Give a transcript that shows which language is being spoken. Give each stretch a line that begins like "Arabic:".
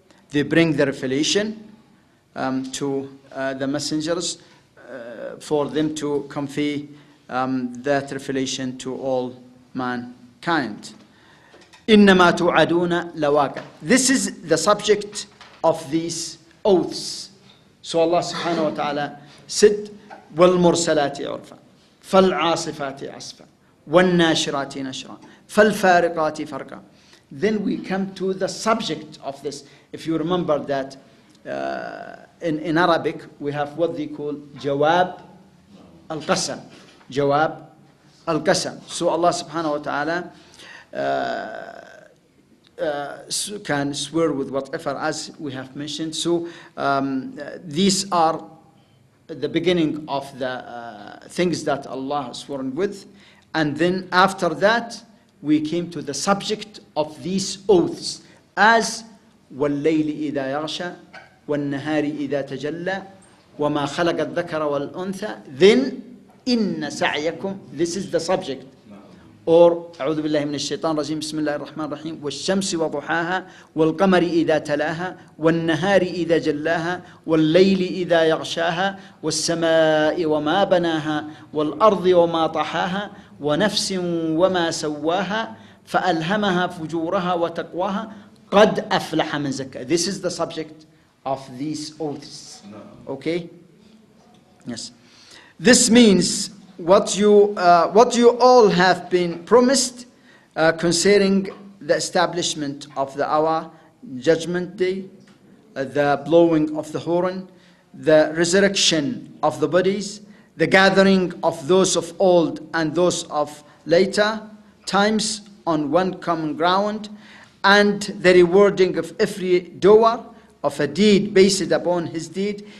English: They bring the revelation to the messengers for them to convey that revelation to all mankind.
Arabic: إنما توعدون لواقع.
English: This is the subject of these oaths. So Allah subhanahu wa ta'ala said,
Arabic: والمرسلات عرفا فالعاصفات عصفا والناشرات نشرا فالفارقات فرقا.
English: Then we come to the subject of this. If you remember that in Arabic we have what they call jawab al-qasam. Jawab al-qasam. So Allah subhanahu wa ta'ala can swear with whatever, as we have mentioned. So these are the beginning of the things that Allah has sworn with. And then after that, we came to the subject of these oaths as
Arabic: وَاللَّيْلِ إِذَا يَغْشَى وَالنَّهَارِ إِذَا تَجَلَّى وَمَا خَلَقَ الذَّكَرَ وَالْأُنْثَى.
English: Then
Arabic: إِنَّ سَعْيَكُمْ,
English: this is the subject.
Arabic: Or أعوذ بالله من الشيطان الرجيم بسم الله الرحمن الرحيم والشمس وضحاها والقمر إذا تلاها والنهار إذا جلاها والليل إذا يغشاها والسماء وما بناها والأرض وما طحاها ونفس وما سواها فألهمها فجورها وتقواها قد أفلح من زكاها.
English: This is the subject of these oaths. Okay? Yes. This means what you all have been promised concerning the establishment of the hour, judgment day, the blowing of the horn, the resurrection of the bodies, the gathering of those of old and those of later times on one common ground, and the rewarding of every doer of a deed based upon his deed.